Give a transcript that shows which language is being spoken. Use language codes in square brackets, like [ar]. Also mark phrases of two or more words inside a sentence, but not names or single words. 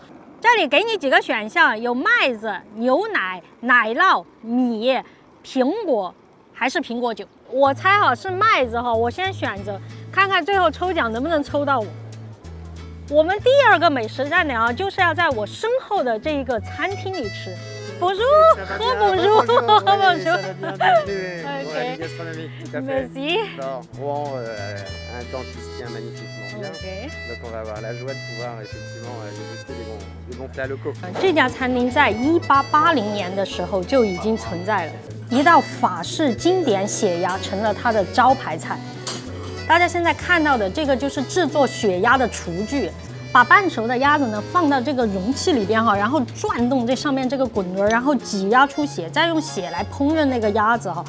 [zh] 这里给你几个选项，有麦子、牛奶、奶酪、米、苹果，还是苹果酒？我猜哈是麦子哈，我先选择，看看最后抽奖能不能抽到我。我们第2个美食站点啊，就是要在我身后的这一个餐厅里吃。 [fr] Bonjour, bonjour, bonjour. Ok. Merci. Rouen, un temps qui se tient magnifiquement bien. Donc on va avoir la joie de pouvoir effectivement déguster des gonfler le coq。 [zh] 这家餐厅在1880年的时候就已经存在了，一道法式经典血鸭成了它的招牌菜。大家现在看到的这个就是制作血鸭的厨具，把半熟的鸭子呢放到这个容器里边哈，然后转动这上面这个滚轮，然后挤压出血，再用血来烹饪那个鸭子哈。